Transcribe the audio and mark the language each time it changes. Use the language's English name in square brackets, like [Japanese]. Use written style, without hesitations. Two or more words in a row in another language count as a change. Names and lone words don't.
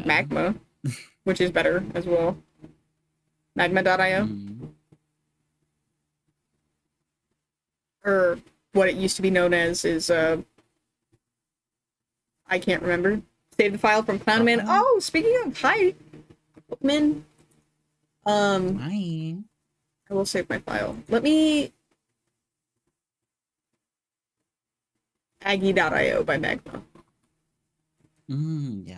[English] Magma, which is better as well. Magma.io. Mm. Or what it used to be known as is, I can't remember. Save the file from Clownman. Oh, speaking of, hi, Bookman. Hi. I will save my file. Let me... Aggie.io by Magma. Yeah.